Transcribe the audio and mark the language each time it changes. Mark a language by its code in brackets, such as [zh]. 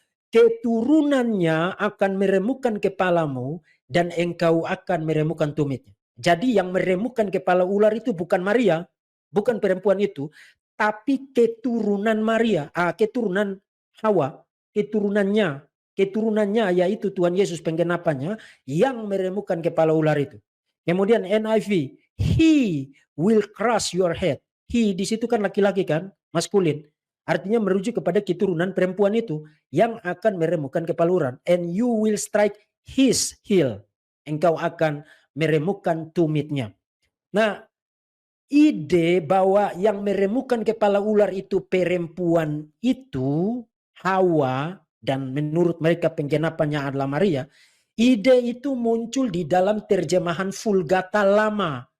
[id] Keturunannya akan meremukkan kepalamu dan engkau akan meremukkan tumitnya. Jadi yang meremukkan kepala ular itu bukan Maria, bukan perempuan itu, tapi keturunan Maria, keturunan Hawa, keturunannya yaitu Tuhan Yesus penggenapannya yang meremukkan kepala ular itu. Kemudian [en] NIV, he will crush your head. [id] He di situ kan laki-laki kan, maskulin. Artinya merujuk kepada keturunan perempuan itu yang akan meremukkan kepala ular. [en] And you will strike his heel. [id] Engkau akan meremukkan tumitnya. Nah, ide bahwa yang meremukkan kepala ular itu perempuan itu Hawa dan menurut mereka penggenapannya adalah Maria. Ide itu muncul di dalam terjemahan Vulgata Lama.